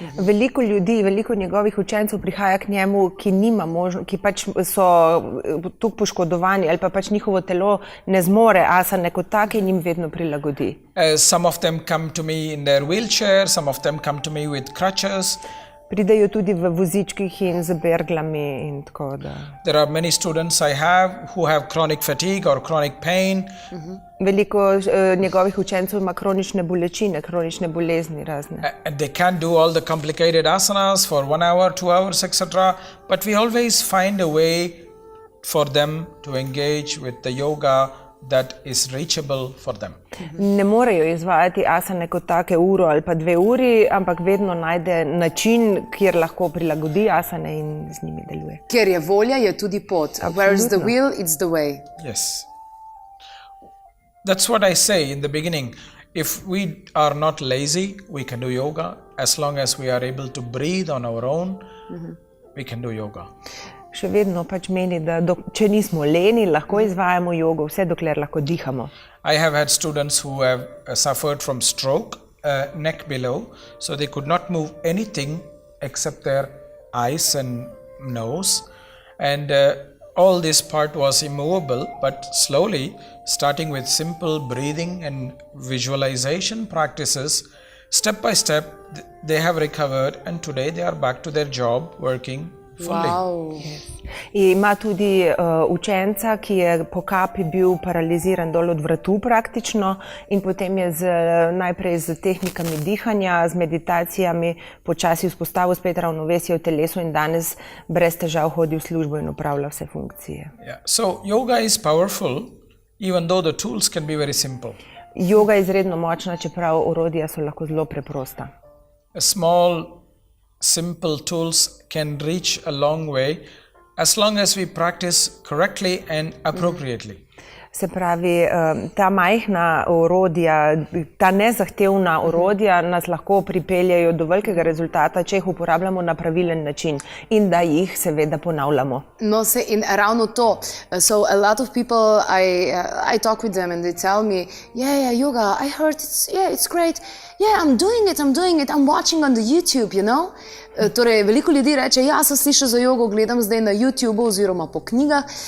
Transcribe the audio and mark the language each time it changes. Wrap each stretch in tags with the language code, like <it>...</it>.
<sl>Veliko ljudi, veliko njegovih učencev prihaja k njemu, ki pač so tukaj poškodovani ali pa pač njihovo telo ne zmore asane kot take in jim vedno prilagodi.</sl> <en>Some of them come to me in their wheelchair, some of them come to me with crutches.</en> <sl>Pridejo tudi v vozičkih in z berglami in tako da.</sl> <en>There are many students I have who have chronic fatigue or chronic pain.</en> <sl>Veliko njegovih učencev ima kronične bolečine, kronične bolezni razne.</sl> <en>And they can't do all the complicated asanas for 1 hour, 2 hours, etc. But we always find a way for them to engage with the yoga that is reachable for them.</en> <sl>Ne morejo izvajati asane kot take uro ali pa 2 uri, ampak vedno najde način, kjer lahko prilagodi asane in z njimi deluje. Ker je volja, je tudi pot.</sl> <en>Where is the will, it's the way. Yes. That's what I say in the beginning. If we are not lazy, we can do yoga. as long as we are able to breathe on our own, we can do yoga.</en> <sl>Še vedno pač meni, da če nismo leni, lahko izvajamo jogo, vse dokler lahko dihamo.</sl> <en>I have had students who have suffered from stroke, neck below, so they could not move anything except their eyes and nose, and all this part was immovable, but slowly, starting with simple breathing and visualization practices, step by step, they have recovered, and today they are back to their job, working fully. Wow.</en> <sl>Ima tudi učenca, ki je po kapi bil paraliziran dol od vratu praktično in potem je najprej z tehnikami dihanja, z meditacijami počasi vzpostavil spet ravnovesje v telesu in danes brez težav hodi v službo in opravlja vse funkcije.</sl> <en>Yeah. So yoga is powerful, even though the tools can be very simple.</en> <sl>Joga je izredno močna, čeprav orodja so lahko zelo preprosta.</sl> <en>A small, simple tools can reach a long way as long as we practice correctly and appropriately.</en> <sl>Se pravi, ta majhna orodja, ta nezahtevna orodja nas lahko pripeljejo do velikega rezultata, če jih uporabljamo na pravilen način in da jih seveda ponavljamo. No, in ravno to.</sl> <en>So a lot of people, I talk with them and they tell me, yeah, yoga, I heard it's great. Yeah, I'm doing it, I'm watching on the YouTube, you know.</en> <sl>Torej, veliko ljudi reče, ja, sem slišal za jogo, gledam zdaj na YouTube oziroma po knjigah.</sl>